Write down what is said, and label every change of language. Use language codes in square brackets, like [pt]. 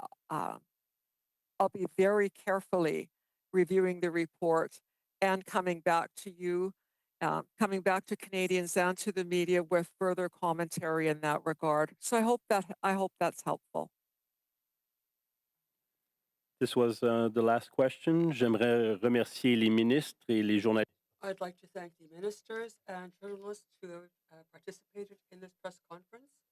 [en] Uh, I'll be very carefully reviewing the report and coming back to you, coming back to Canadians and to the media with further commentary in that regard. So I hope that's helpful. This was the last question. [fr] J'aimerais remercier les ministres et les journalistes. [en] I'd like to thank the ministers and journalists who have participated in this press conference.